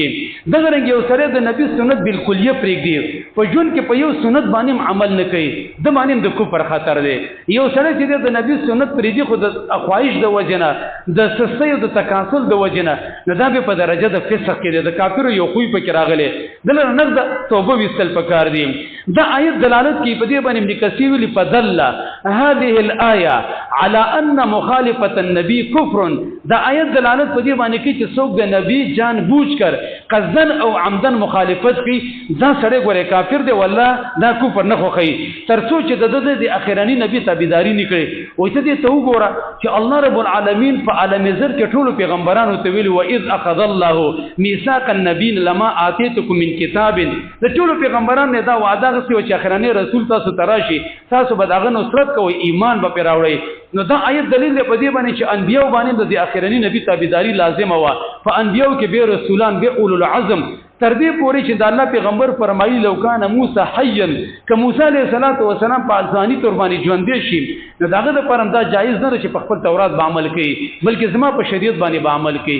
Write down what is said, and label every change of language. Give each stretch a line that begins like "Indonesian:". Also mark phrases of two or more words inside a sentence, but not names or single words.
Pashto: دغه رنګ یو سره د نبی سنت بالکل یې پرېږدي په ژوند کې په یو سنت باندې عمل نه کوي، د باندې د کفر خطر دی. یو سره چې د نبی سنت پرېږدي خو د خواهش د وجنه د سستۍ او د تکاسل د وجنه نو دا به په درجه د فسق کې دی، د کافر یو خوی پکې راغلی. دلته نه د توبه وستل پکار دی. دا آیت دلالت کوي په دې باندې ابن کثیر ویلي
Arabic: فدل هذه الايه على ان مخالفه النبي كفر.
Pashto: دا آیت دلالت په دې باندې کوي چې څوک د نبی
Urdu: جان بوج کر
Pashto: قصدن او عمدن مخالفت کوي دا سره ګوره کافر دی والله دا کفر نه خوخی تر څو چې د اخرانی نبی تابعداري نکړي. وای ته دې ته وګوره چې الله رب العالمین په عالم زر کې ټول پیغمبرانو ته ویلي و
Arabic: اذ اخذ الله ميثاق النبي لما اتيتكم من كتاب،
Pashto: د ټول پیغمبرانو نه دا وعده غوښتي چې اخرانی رسول تاسو تراشي تاسو به داغه نصرت کوئ ایمان به پیراوړئ. نو دا آیت دلیل دی په دې باندې چې انبیاء باندې د اخرانی نبی تابعداري لازمه و. فانبیاء کې به رسولان به اولو العزم تر دې پورې چې د الله پیغمبر فرمایي
Arabic: لو کان موسی حیا
Pashto: که موسی
Arabic: علیه السلام
Pashto: په ځاني تور باندې ژوندې شي نو داغه د پرم دا جایز نه چې په خپل تورات به عمل کوي بلکې زما په شریعت باندې به عمل کوي.